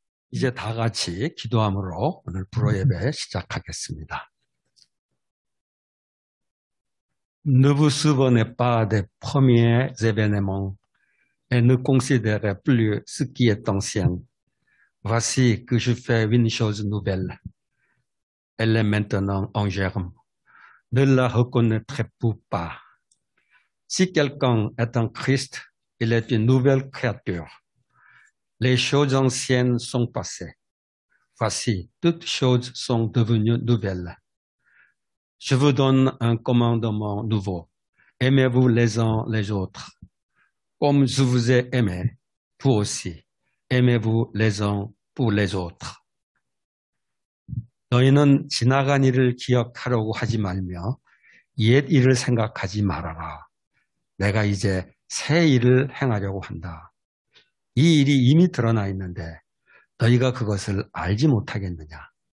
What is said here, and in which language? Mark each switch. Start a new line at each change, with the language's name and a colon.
Korean: 이제 다 같이 기도함으로 오늘 불어 예배 시작하겠습니다.
French: Ne vous souvenez pas des premiers événements et ne considérez plus ce qui est ancien. Voici que je fais une chose nouvelle. Elle est maintenant en germe. Ne la reconnaîtrez-vous pas? Si quelqu'un est en Christ, il est une nouvelle créature. Les choses anciennes sont passées. Voici, toutes choses sont devenues nouvelles. Je vous donne un commandement nouveau. Aimez-vous les uns les autres. Comme je vous ai aimé, vous aussi. aimez-vous les uns pour les autres.
Korean: 너희는 지나간 일을 기억하려고 하지 말며 옛 일을 생각하지 말아라. 내가 이제 새 일을 행하려고 한다. 이 일이 이미 드러나 있는데 너희가 그것을 알지 못하겠느냐.